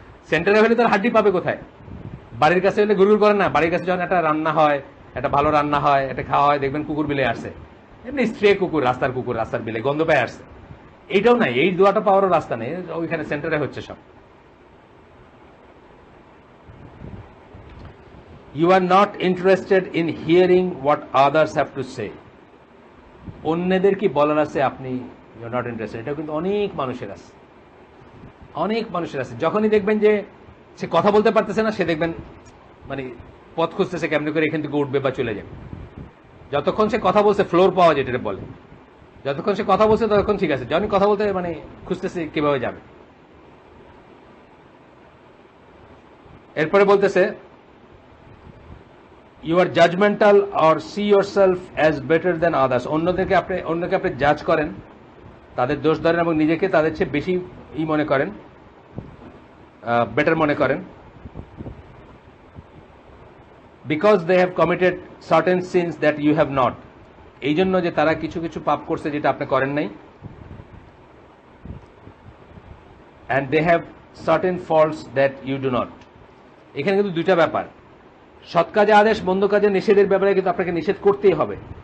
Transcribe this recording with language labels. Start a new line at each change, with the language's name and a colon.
Bangla: সেন্টারে হলে তার হাড্ডি পাবে কোথায়? বাড়ির কাছে হলে ঘুরঘুর করে না, বাড়ির কাছে যখন একটা রান্না হয়, একটা ভালো রান্না হয়, একটা খাওয়া হয়, দেখবেন কুকুর বিলে আসছে, এমনি স্ট্রে কুকুর, রাস্তার বিলে গন্ধ পায় আসছে, এইটাও নাই, এই দোয়াটা পাওয়ারও রাস্তা নেই, ওইখানে সেন্টারে হচ্ছে সব।
English: You are not interested in hearing what others have to say.
Bangla: অন্যদের কি বলার আছে আপনি
English: You are not interested.
Bangla: এটা কিন্তু অনেক মানুষের আছে, অনেক মানুষের আছে। যখনই দেখবেন যে সে কথা বলতে পারতেছে না, সে দেখবেন মানে পথ খুঁজতেছে কেমনি করে এখান থেকে উঠবে বা চলে যাবে। যতক্ষণ সে কথা বলছে, ফ্লোর পাওয়া যেটা বলে, যতক্ষণ সে কথা বলছে ততক্ষণ ঠিক আছে, যখনই কথা বলতে মানে খুঁজতেছে কিভাবে যাবে। এরপরে বলতেছে
English: you are judgmental or see yourself as better than others.
Bangla: অন্যকে আপনি জাজ করেন, তাদের দোষ ধরেন এবং নিজেকে তাদের চেয়ে বেশি মনে করেন, বেটার মনে করেন।
English: because they have committed certain sins that you have not.
Bangla: এই জন্য যে তারা কিছু কিছু পাপ করছে যেটা আপনি করেন নাই,
English: and they have certain faults that you do not.
Bangla: এখানে কিন্তু দুইটা ব্যাপার, সৎ কাজে আদেশ, মন্দ কাজে নিষেধের ব্যাপারে কিন্তু আপনাকে নিষেধ করতেই হবে।